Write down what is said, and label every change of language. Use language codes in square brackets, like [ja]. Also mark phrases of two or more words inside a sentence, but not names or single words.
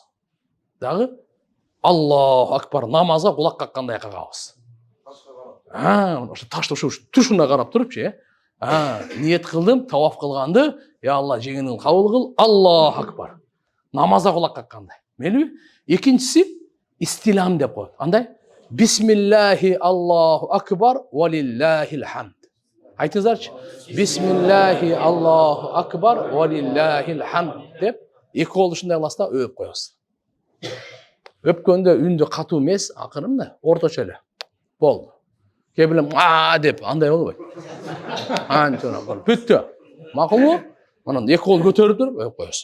[ky] Дагы [ar] الله أكبر [ky] намазга кулак каккандай кагабыз. Ошо ташты ошо тушуна карап турупчу, ниет кылдым, таваф кылганды, [ar] يا الله [ky] жеңил кабыл кыл, [ar] الله أكبر. [ky] Намазга кулак каккандай. Мейли? Экинчиси истилам деп коет. Андай? [ar] بسم الله الله أكبر ولله الحمد. [ky] Айтыңыздарчы. [ar] بسم الله الله أكبر ولله الحمد [ky] деп эки кол ушундай кыласызда өп коесуз. Өпкөндө үндү катуу эмес, акырын да, орточо эле. Болду. Кээ билем деп андай болбойт. Антона бол. Бүттү. Макулбу? Анан эки кол көтөрүп туруп өп коесуз.